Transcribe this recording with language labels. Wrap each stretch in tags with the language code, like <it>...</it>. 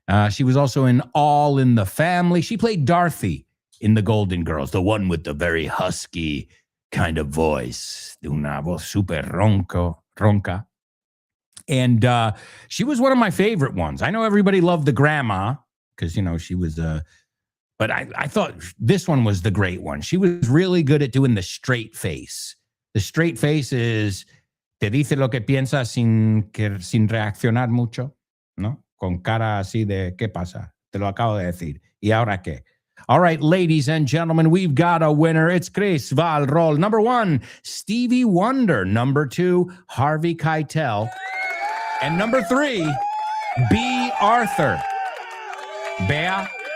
<en>She was also in All in the Family. She played Dorothy in The Golden Girls, the one with the very husky kind of voice,</en> <es>de una voz super ronca.</es> <en>And she was one of my favorite ones. I know everybody loved the grandma because, you know, she was but I thought this one was the great one. She was really good at doing the straight face. The straight face is,</en> <es>te dice lo que piensa sin reaccionar mucho, ¿no? Con cara así de, ¿qué pasa? Te lo acabo de decir. ¿Y ahora qué?</es> <en>All right, ladies and gentlemen, we've got a winner. It's Chris Valrol. Number 1, Stevie Wonder. Number 2, Harvey Keitel. And number 3, B. Arthur. Bea.</en>